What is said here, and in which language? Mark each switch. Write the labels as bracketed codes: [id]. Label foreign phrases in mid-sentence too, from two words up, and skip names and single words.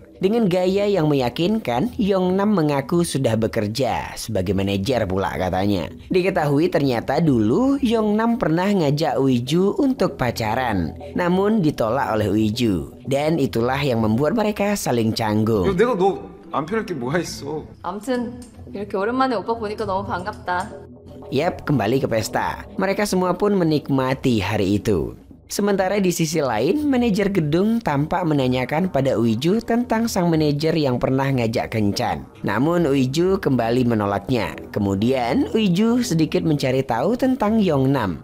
[id] Dengan gaya yang meyakinkan, Yongnam mengaku sudah bekerja sebagai manajer pula katanya. Diketahui ternyata dulu Yongnam pernah ngajak Uiju untuk pacaran, namun ditolak oleh Uiju. Dan itulah yang membuat mereka saling canggung. [ko] 내가 너 안 편할 게 뭐가 있어? 아무튼 이렇게 오랜만에 오빠 보니까 너무 반갑다. [id] Yap, kembali ke pesta. Mereka semua pun menikmati hari itu. Sementara di sisi lain, manajer gedung tampak menanyakan pada Uiju tentang sang manajer yang pernah ngajak kencan. Namun Uiju kembali menolaknya. Kemudian Uiju sedikit mencari tahu tentang Yongnam.